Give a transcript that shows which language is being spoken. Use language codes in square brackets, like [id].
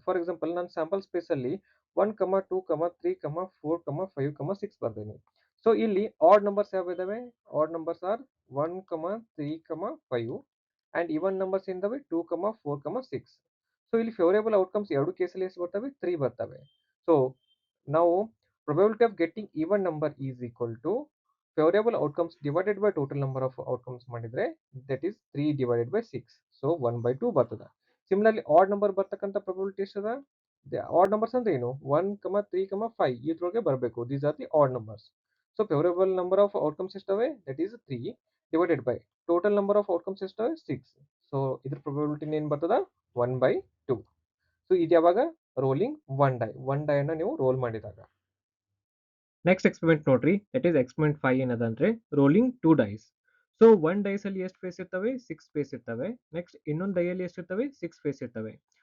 [kn] For example ನಾನು sample space ಅಲ್ಲಿ 1, 2, 3, 4, 5, 6 ಬರ್ದೇನೆ. So ಇಲ್ಲಿ [en] Odd numbers ಯಾವ ಇದಾವೆ? Odd numbers are 1, 3, 5 and even numbers [kn] ಏನಿದಾವೆ 2, 4, 6. So ಇಲ್ಲಿ ಫೇವರೇಬಲ್ ಔಟ್ಕಮ್ಸ್ ಎರಡು ಕೇಸಲ್ಲಿ ಎಷ್ಟು ಬರ್ತವೆ? 3 ಬರ್ತವೆ. ಸೊ ನಾವು [en] Probability of getting even number is equal to favorable outcomes divided by total number of outcomes ಮಾಡಿದ್ರೆ that is 3 divided by 6. So 1 by 2 ಬರ್ತದೆ. Similarly odd number ಬರ್ತಕ್ಕಂಥ probability ಎಷ್ಟದ? The odd numbers [kn] ಅಂದ್ರೆ ಏನು? [en] 1, 3, 5 [kn] ಇದ್ರೊಳಗೆ ಬರಬೇಕು. [en] These are the odd numbers. So favorable number of outcomes ಎಷ್ಟವೆ? That is 3 divided by total number of outcomes ಎಷ್ಟವೆ? 6. [kn] So ಇದ್ರ probability ಏನು ಬರ್ತದ? 1 by 2. So ಇದು ಯಾವಾಗ ರೋಲಿಂಗ್ ಒನ್ ಡೈ ಅನ್ನ ನೀವು ರೋಲ್ ಮಾಡಿದಾಗ. ನೆಕ್ಸ್ಟ್ ಎಕ್ಸ್ಪೆರಿಮೆಂಟ್ ನೋಡ್ರಿ, [en] that is experiment 5 [kn] ಏನದಂದ್ರೆ [en] Rolling 2 dice. [kn] So 1 dies ಅಲ್ಲಿ ಎಷ್ಟು ಫೇಸ್ ಇರ್ತವೆ? 6 ಫೇಸ್ ಇರ್ತವೆ. ನೆಕ್ಸ್ಟ್ ಇನ್ನೊಂದು ಡೈಯಲ್ಲಿ ಎಷ್ಟು ಇರ್ತವೆ? 6 ಫೇಸ್ ಇರ್ತವೆ.